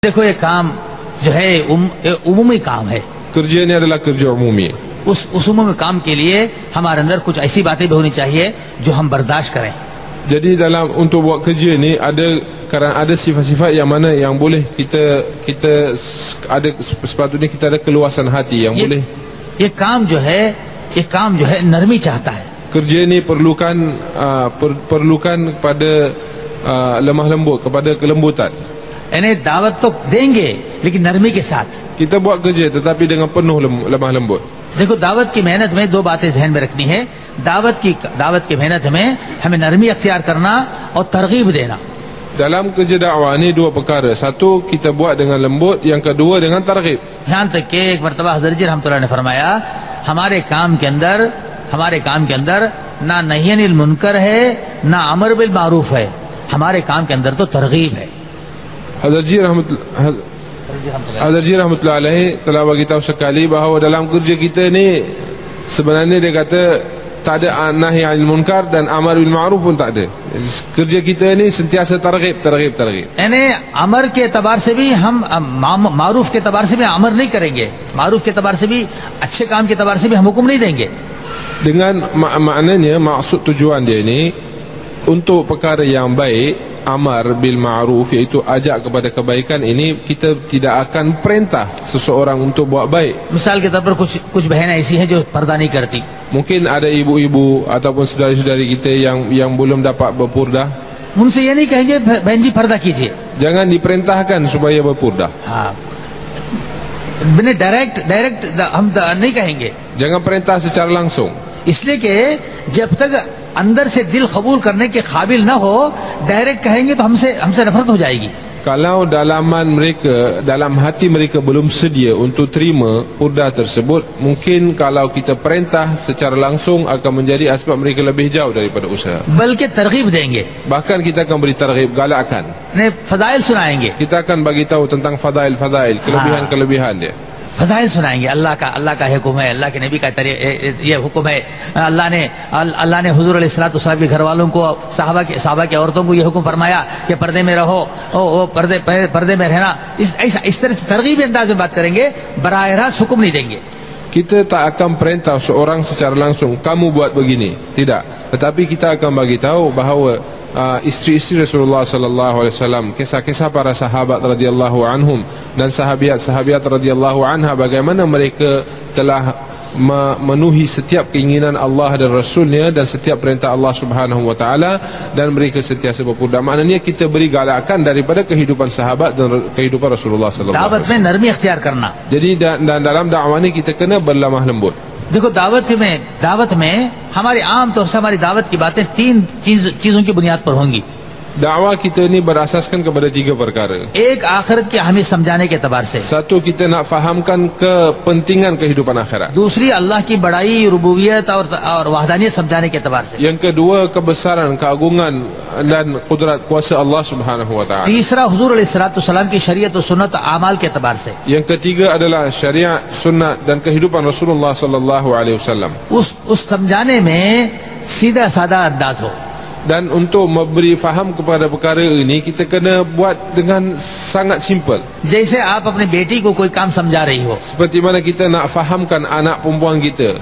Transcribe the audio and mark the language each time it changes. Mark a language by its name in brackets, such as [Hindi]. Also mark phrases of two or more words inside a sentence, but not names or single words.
[Hindi] देखो ये काम जो है उमूमी काम है। [Malay] Kerja ni adalah kerja umumi. [Hindi] उस उमूमी काम के लिए हमारे अंदर कुछ ऐसी बातें भी होनी चाहिए जो हम बर्दाश्त करें। [Malay] Jadi dalam untuk buat kerja ni ada sifat-sifat yang mana yang boleh kita ada, sepatutnya kita ada keluasan hati yang boleh. [Hindi] ये काम जो है नरमी चाहता है। [Malay] Kerja ni perlukan kepada lemah lembut, kepada kelembutan. [Hindi] यानी दावत तो देंगे लेकिन नरमी के साथ। [Malay] Kita buat kerja tetapi dengan penuh lemah lembut. [Hindi] देखो दावत की मेहनत में दो बातें जहन में रखनी है। दावत की मेहनत में हमें नरमी अख्तियार करना और तरगीब देना। [Malay] Dalam kerja dakwah ni dua perkara. Satu, kita buat dengan lembut. Yang kedua, dengan targhib. [Hindi] यहाँ तक कि एक मरतबा हज़रत जी रहमतुल्लाह ने फरमाया, हमारे काम के अंदर ना [Arabic] نهي عن المنكر [Hindi] है ना [Arabic] أمر بالمعروف [Hindi] है, हमारे काम के अंदर तो तरगीब है। [Malay] Hazrat Ji [Arabic] رحمة الله عليه [Malay] telah bagi tahu sekali bahawa dalam kerja kita ni sebenarnya dia kata tak ada [Arabic] نهي عن المنكر [Malay] dan [Arabic] أمر بالمعروف [Malay] pun tak ada. Kerja kita ni sentiasa targhib. [Hindi] यानी अमर के एतबार से भी हम मारूफ के एतबार से भी अमर नहीं करेंगे, मारूफ के एतबार से भी अच्छे काम के एतबार से भी हम हुक्म नहीं देंगे। [Malay] Dengan maknanya maksud tujuan dia ni untuk perkara yang baik, [Arabic] أمر بالمعروف, [Malay] iaitu ajak kepada kebaikan, ini kita tidak akan perintah seseorang untuk buat baik. [Hindi] मिसाल के तौर पर कुछ बहनें ऐसी हैं जो पर्दा नहीं करती। [Malay] Mungkin ada ibu-ibu ataupun saudari-saudari kita yang belum dapat berpurdah. [Hindi] उनसे ये नहीं कहेंगे बहन जी पर्दा कीजिए, [Malay] Jangan diperintahkan supaya berpurdah. [Hindi] हाँ, डायरेक्ट हम नहीं कहेंगे, [Malay] Jangan perintah secara langsung. [Hindi] इसलिए कि जब तक अंदर से दिल कबूल करने के काबिल न हो, डायरेक्ट कहेंगे तो हमसे नफरत हो जाएगी। [Malay] Kalau dalam hati mereka belum sedia untuk terima purdah tersebut, mungkin kalau kita perintah secara langsung akan menjadi asbab mereka lebih jauh daripada usaha. [Hindi] बल्कि तरगीब देंगे, [Malay] Bahkan kita akan beri targhib, galakkan. [Hindi] ने फजाइल सुनाएंगे, Kita akan bagi tahu tentang fadail, kelebihan dia. फजाइल सुनाएंगे। अल्लाह का हुक्म है, अल्लाह के नबी का ये हुक्म है। अल्लाह ने हुजूर अलैहिस्सलाम के घर वालों को, साहबा के औरतों को ये हुक्म फरमाया कि पर्दे में रहो, पर्दे में रहना। इस तरह से तरगीब अंदाज में बात करेंगे, बराह रास्त हुक्म नहीं देंगे। [Malay] Kita tak akan perintah seorang secara langsung, kamu buat begini, tidak. Tetapi kita akan bagi tahu bahawa isteri-isteri Rasulullah [Arabic] صلى الله عليه وسلم, [Malay] kisah-kisah para sahabat [Arabic] رضي الله عنهم [Malay] dan sahabiat [Arabic] رضي الله عنها, [Malay] bagaimana mereka telah memenuhi setiap keinginan Allah dan Rasulnya dan setiap perintah Allah [Arabic] سبحانه وتعالى, [Malay] dan mereka sentiasa berpurdah. Maknanya kita beri galakan daripada kehidupan sahabat dan kehidupan Rasulullah [Arabic] صلى الله عليه وسلم. [Hindi] दावत में नरमी अख्तियार करना। [Malay] Jadi dalam dakwah ni kita kena berlemah lembut. [Hindi] देखो दावत में हमारी आम तौर से हमारी दावत की बातें तीन चीजों की बुनियाद पर होंगी। [Malay] Dakwah kita ni berasaskan kepada tiga perkara. [Hindi] एक आखिरत की अहमियत समझाने के एतबार से, [Malay] Satu, kita nak fahamkan kepentingan kehidupan akhirat. [Hindi] दूसरी अल्लाह की बड़ाई, रुबूबियत और वहदानियत समझाने के एतबार से, [Malay] Yang kedua, kebesaran, keagungan dan kudrat kuasa Allah [Arabic] سبحانه وتعالى. [Hindi] तीसरा हुजूर अलैहिस्सलाम की शरीयत और सुन्नत अमाल के एतबार से। [Malay] Yang ketiga adalah syariat, sunnat dan kehidupan Rasulullah [Arabic] صلى الله عليه وسلم. [Hindi] उस समझाने में सीधा सादा अंदाज हो। [Malay] Dan untuk memberi faham kepada perkara ini, kita kena buat dengan sangat simple. [Hindi] जैसे आप अपनी बेटी को कोई काम समझा रही हो, [Malay] Seperti mana kita nak fahamkan anak perempuan kita,